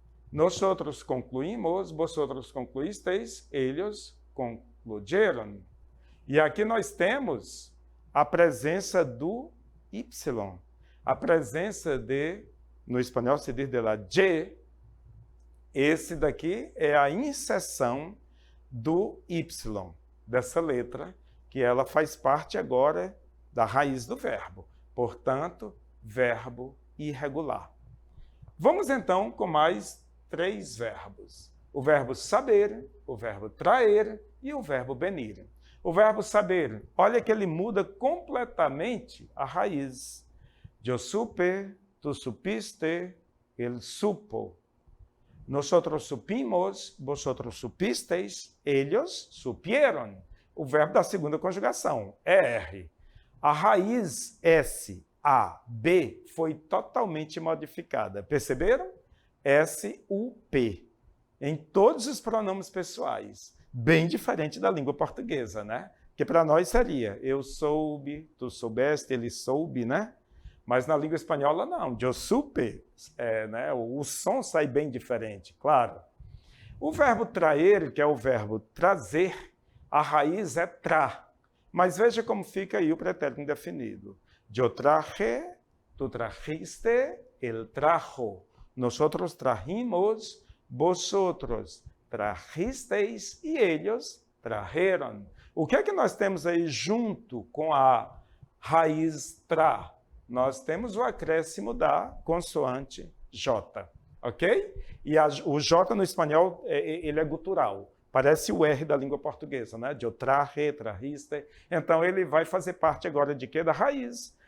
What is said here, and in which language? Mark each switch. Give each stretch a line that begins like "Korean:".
Spanish: Nosotros concluímos, vosotros concluisteis, ellos concluyeron.
Portuguese: E aqui nós temos a presença do Y. A presença de, no espanhol se diz
Spanish: de la Y.
Portuguese: Esse daqui é a inserção do Y, dessa letra, que ela faz parte agora da raiz do verbo. Portanto, verbo irregular. Vamos então com mais 3 verbos. O verbo saber, o verbo traer e o verbo venir. O verbo saber, olha que ele muda completamente a raiz. Eu
Spanish: supe, tu supiste,
Portuguese: ele
Spanish: supo. Nosotros supimos, vosotros supisteis, ellos supieron.
Portuguese: O verbo da segunda conjugação, ER. A raiz S, A, B foi totalmente modificada. Perceberam? S, U, P. Em todos os pronomes pessoais. Bem diferente da língua portuguesa, né? Que para nós seria eu soube, tu soubeste, ele soube, né? Mas na língua espanhola, não. Eu supe, né? O som sai bem diferente, claro. O verbo traer, que é o verbo trazer, a raiz é tra. Mas veja como fica aí o pretérito indefinido. Eu
Spanish: traje, tu trajiste,
Portuguese: ele
Spanish: trajo. Nosotros trajimos, vosotros trajisteis
Portuguese: e eles
Spanish: trajeron.
Portuguese: O que é que nós temos aí junto com a raiz tra? Nós temos o acréscimo da consoante J, ok? E o J no espanhol, ele é gutural. Parece o R da língua portuguesa, né? Eu traje, trajiste. Então, ele vai fazer parte agora de quê? Da raiz.